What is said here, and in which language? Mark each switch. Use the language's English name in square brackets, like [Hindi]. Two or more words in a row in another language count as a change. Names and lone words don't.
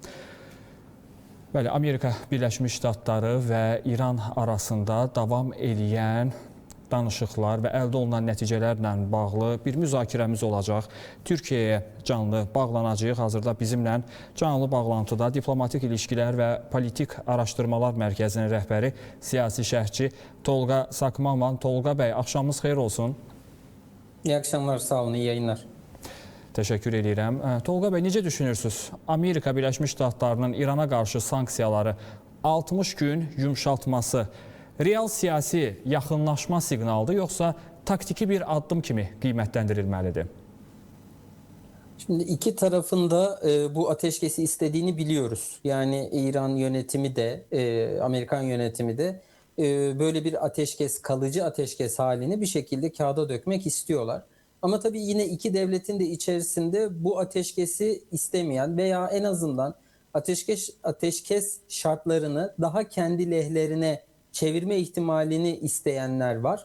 [Azerbaijani] Bəli, Amerika Birləşmiş Ştatları və İran arasında davam edən danışıqlar və əldə olunan nəticələrlə bağlı bir müzakirəmiz olacaq. Türkiyəyə canlı bağlanacağıq. Hazırda bizimlə canlı bağlantıda Diplomatik İlişkilər və Politik Araşdırmalar Mərkəzinin rəhbəri, siyasi şərhçi Tolqa Sakmaman. Tolqa bəy, axşamınız xeyir olsun. [Turkish] İyi akşamlar, sağ olun, iyi yayınlar. [Azerbaijani] Təşəkkür edirəm. Tolqa bəy, necə düşünürsünüz? Amerika Birləşmiş Ştatlarının İrana qarşı sanksiyaları 60 gün yumşaltması real siyasi yaxınlaşma siqnalıdır, yoxsa taktiki bir addım kimi qiymətləndirilməlidir? [Turkish] Şimdi iki tarafında bu ateşkesi istediğini biliyoruz. Yani İran yönetimi de, Amerikan yönetimi de böyle bir ateşkes, kalıcı ateşkes halini bir şekilde kağıda dökmek istiyorlar. Ama tabii yine iki devletin de içerisinde bu ateşkesi istemeyen veya en azından ateşkes şartlarını daha kendi lehlerine çevirme ihtimalini isteyenler var.